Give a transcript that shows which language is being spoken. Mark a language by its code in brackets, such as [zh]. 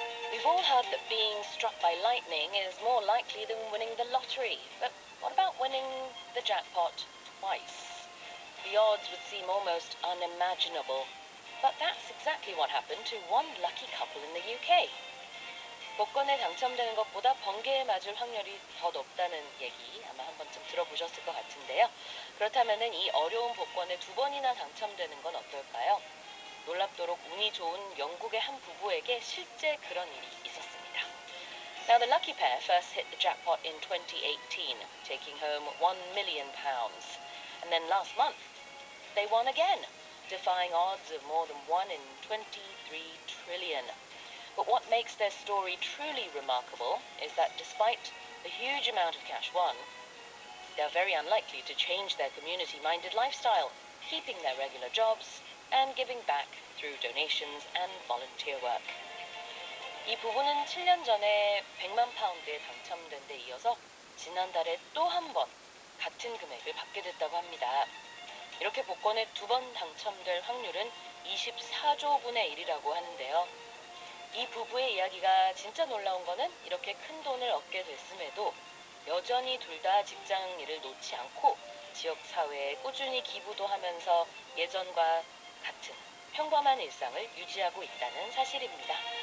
[en] We've all heard that being struck by lightning is more likely than winning the lottery, but what about winning the jackpot twice? The odds would seem almost unimaginable, but that's exactly what happened to one lucky couple in the UK. [ko] 복권에 당첨되는 것보다 번개에 맞을 확률이 더 높다는 얘기 아마 한 번쯤 들어보셨을 것 같은데요. 그렇다면 이 어려운 복권에 두 번이나 당첨되는 건 어떨까요? 놀랍도록 운이 좋은 영국의 한 부부에게 실제 그런 일이 있었습니다. [en] Now the lucky pair first hit the jackpot in 2018, taking home £1 million. And then last month, they won again, defying odds of more than 1 in 23 trillion. But what makes their story truly remarkable is that despite the huge amount of cash won, they're very unlikely to change their community-minded lifestyle, keeping their regular jobs and giving back through donations and volunteer work. [ko] 이 부부는 7년 전에 100만 파운드에 당첨된 데 이어서 지난달에 또 한 번 같은 금액을 받게 됐다고 합니다. 이렇게 복권에 두 번 당첨될 확률은 24조 분의 1이라고 하는데요. 이 부부의 이야기가 진짜 놀라운 거는 이렇게 큰 돈을 얻게 됐음에도 여전히 둘 다 직장 일을 놓지 않고 지역 사회에 꾸준히 기부도 하면서 예전과 같은 평범한 일상을 유지하고 있다는 사실입니다.